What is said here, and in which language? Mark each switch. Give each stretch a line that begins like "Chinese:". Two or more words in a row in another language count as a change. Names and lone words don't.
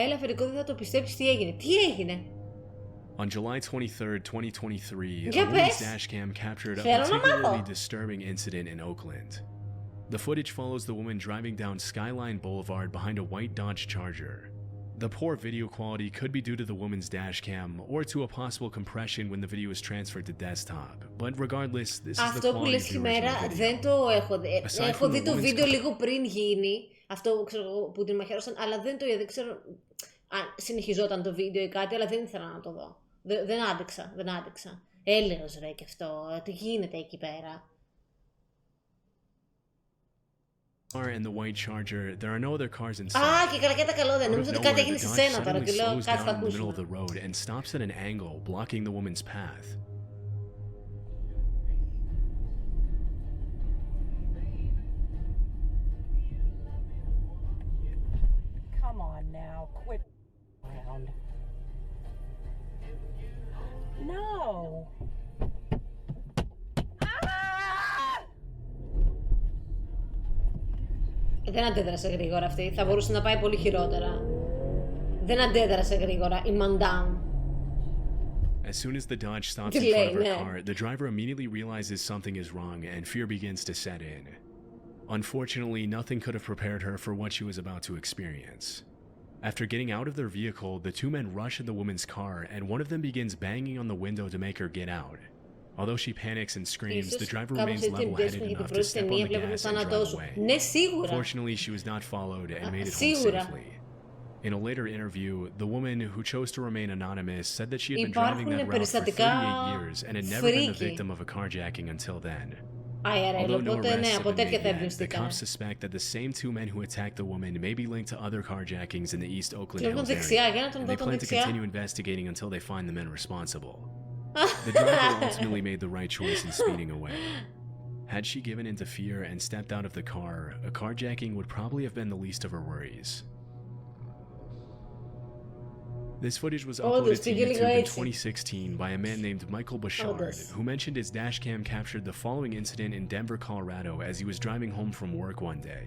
English: On July 23rd, 2023, a woman's dashcam captured a particularly disturbing incident in Oakland. The footage follows the woman driving down Skyline Boulevard behind a white Dodge Charger. The poor video quality could be due to the woman's dashcam or to a possible compression when the video is transferred to desktop. But regardless, this is the quality of the original video.
Greek: Δεν το έχω δει. Έχω δει το βίντεο λίγο πριν γίνει, αυτό ξέρω, που την μαχαίρωσαν, αλλά δεν το είδα. Δεν ξέρω αν συνεχιζόταν το βίντεο ή κάτι, αλλά δεν ήθελα να το δω. Δεν άντεξα. Έλεος ρε και αυτό. Τι γίνεται εκεί πέρα.
English: And the white Charger, there are no other cars inside.
Greek: Και καλά και τα καλώδια. Νομίζω ότι κάτι έγινε στη σένα τώρα και λέω κάτι θα ακούσουμε.
English: The road and stops at an angle, blocking the woman's path. Come on now, quit around. No.
Greek: Δεν αντέδρασε γρήγορα αυτή. Θα μπορούσε να πάει πολύ χειρότερα. Δεν αντέδρασε γρήγορα η Μαντάμ.
English: As soon as the Dodge stops in front of her car, the driver immediately realizes something is wrong and fear begins to set in. Unfortunately, nothing could have prepared her for what she was about to experience. After getting out of their vehicle, the two men rush at the woman's car and one of them begins banging on the window to make her get out. Although she panics and screams, the driver remains level-headed enough to step on the gas and drive away. Fortunately, she was not followed and made it home safely. In a later interview, the woman, who chose to remain anonymous, said that she had been driving that route for 38 years and had never been the victim of a carjacking until then. IRL, Although no
Greek: οπότε ναι,
English: arrests have
Greek: από
English: been
Greek: τέτοια
English: made
Greek: θα
English: yet, the
Greek: εμπνευστήκανε.
English: cops suspect that the same two men who attacked the woman may be linked to other carjackings in the East Oakland
Greek: Και τον
English: Hills
Greek: δεξιά, για να
English: area,
Greek: τον
English: and
Greek: δω
English: they
Greek: τον
English: plan to
Greek: δεξιά.
English: continue investigating until they find the men responsible. The driver ultimately made the right choice in speeding away. Had she given into fear and stepped out of the car, a carjacking would probably have been the least of her worries. This footage was uploaded to YouTube in 2016 by a man named Michael Bouchard, who mentioned his dashcam captured the following incident in Denver, Colorado as he was driving home from work one day.